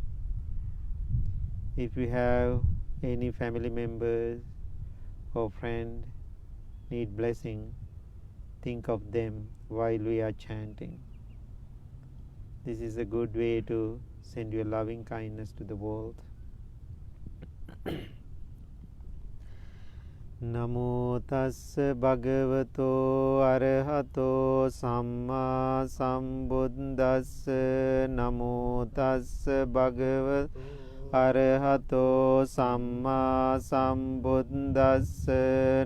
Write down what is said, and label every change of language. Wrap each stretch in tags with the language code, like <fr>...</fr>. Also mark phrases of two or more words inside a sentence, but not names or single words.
<en>If you have any family members or friend need blessing, think of them while we are chanting. This is a good way to send your loving kindness to the world.</en> <pi>Namo tassa bhagavato arahato samma sambuddhassa. Namo tassa bhagavato arahato samma sambuddhassa.</pi>